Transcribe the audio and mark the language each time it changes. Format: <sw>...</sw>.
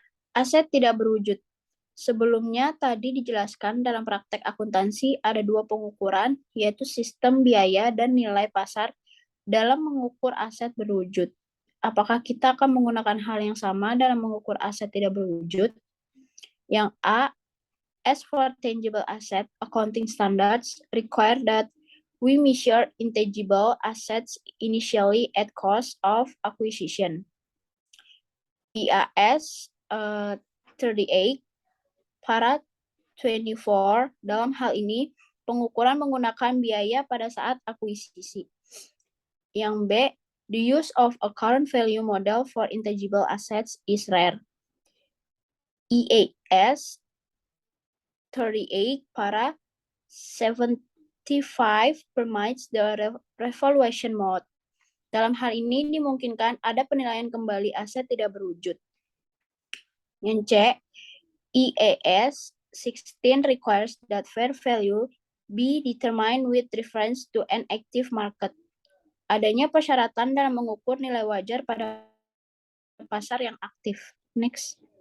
<id>Aset tidak berwujud. Sebelumnya tadi dijelaskan dalam praktek akuntansi ada dua pengukuran, yaitu sistem biaya dan nilai pasar dalam mengukur aset berwujud. Apakah kita akan menggunakan hal yang sama dalam mengukur aset tidak berwujud?</id> <en>Yang A, as for tangible asset, accounting standards require that we measure intangible assets initially at cost of acquisition.</en> <id>IAS 38 para 24 dalam hal ini pengukuran menggunakan biaya pada saat akuisisi.</id> <en>Yang B, the use of a current value model for intangible assets is rare. IAS 38 para 75 permits the revaluation mode.</en> <id>Dalam hal ini dimungkinkan ada penilaian kembali aset tidak berwujud.</id> <en>Yang C, IAS 16 requires that fair value be determined with reference to an active market.</en> <id>Adanya persyaratan dalam mengukur nilai wajar pada pasar yang aktif. Next.</id>